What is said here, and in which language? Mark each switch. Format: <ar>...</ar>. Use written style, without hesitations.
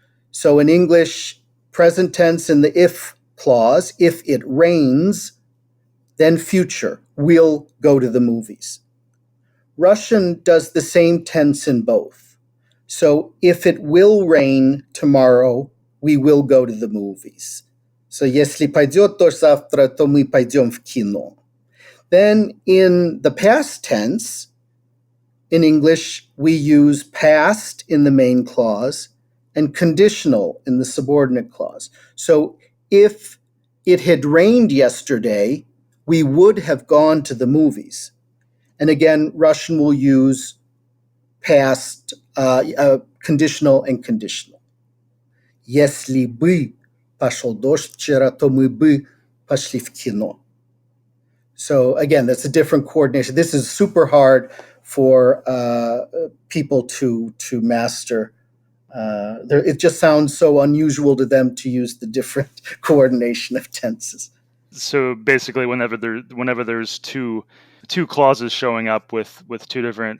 <en>So, in English, present tense in the if clause, if it rains, then future, we'll go to the movies. Russian does the same tense in both. So if it will rain tomorrow, we will go to the movies.</en> <ru>So если пойдет дождь завтра, то мы пойдем в кино.</ru> <en>Then in the past tense, in English, we use past in the main clause and conditional in the subordinate clause. So if it had rained yesterday, we would have gone to the movies. And again, Russian will use past, conditional and conditional.</en> <ru>Если бы пошел дождь вчера, то мы бы пошли в кино.</ru> <en>So again, that's a different coordination. This is super hard for people to master. It just sounds so unusual to them to use the different coordination of tenses. So basically, whenever there's two clauses showing up with two different</en>